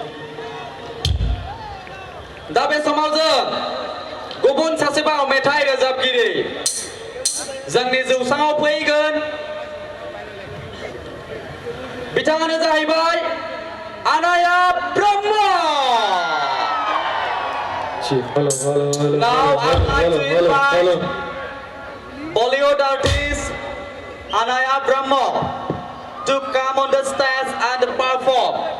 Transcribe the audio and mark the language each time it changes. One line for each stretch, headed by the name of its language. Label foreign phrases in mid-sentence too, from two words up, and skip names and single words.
Bodo: दा बे समाव जों गुबुन सासेबाव मेथाइ रोजाबगिरि जोंनि जौसाङाव फैगोन बिथाङानो जाहैबाय आनाया ब्रह्म
English: Now I'd like to invite Bollywood artist Anaya Brahma to come on the stage and perform.